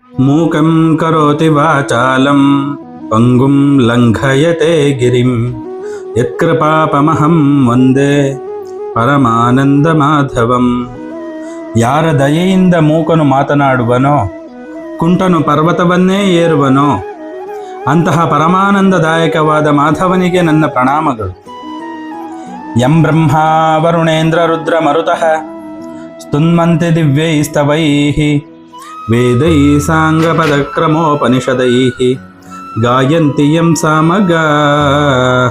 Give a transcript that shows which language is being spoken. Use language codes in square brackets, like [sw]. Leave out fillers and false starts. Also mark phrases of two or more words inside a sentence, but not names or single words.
[sa] ಮೂಕಂ ಕರೋತಿ ವಾಚಾಲಂ ಪಂಗುಂ ಲಂಘಯತೆ ಗಿರಿಂ ಯತ್ಕೃಪಾಪಮಹಂ ವಂದೇ ಪರಮಾನಂದ ಮಾಧವಂ. [kn] ಯಾರ ದಯೆಯಿಂದ ಮೂಕನು ಮಾತನಾಡುವನೋ, ಕುಂಟನು ಪರ್ವತವನ್ನೇ ಏರುವನೋ, ಅಂತಹ ಪರಮಾನಂದದಾಯಕವಾದ ಮಾಧವನಿಗೆ ನನ್ನ ಪ್ರಣಾಮಗಳು. [sa] ಯಂ ಬ್ರಹ್ಮ ವರುಣೇಂದ್ರ ರುದ್ರ ಮರುತಃ ಸ್ತುನ್ವಂತೆ ದಿವ್ಯೈಸ್ತವೈಃ ವೇದೈಃ ಸಾಂಗಪದಕ್ರಮೋಪನಿಷದೈಃ ಗಾಯಂತಿ ಯಂ ಸಾಮಗಾಃ.